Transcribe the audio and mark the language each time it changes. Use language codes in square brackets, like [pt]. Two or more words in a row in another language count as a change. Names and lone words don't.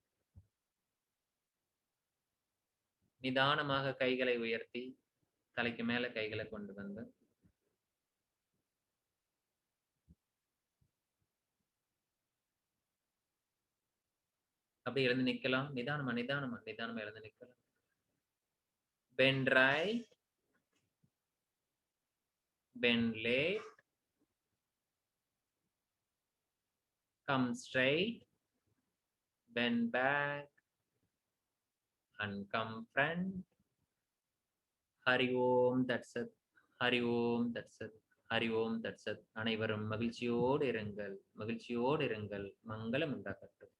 [ta] நிதானமாக கைகளை உயர்த்தி தலைக்கு மேல கைகளை கொண்டு வந்து அப்படியே எழுந்து நிக்கலாம். நிதானமா நிதானமா நிதானமா எழுந்து நிக்கலாம். [en] Bend right, bend left, come straight, bend back and come front. [sa] हरि ओम् तत् सत्, हरि ओम् तत् सत्, हरि ओम् तत् सत्. [ta] அனைவரும் மகிழ்ச்சியோடு இருங்கள், மகிழ்ச்சியோடு இருங்கள். மங்களம் உண்டாகட்டும்.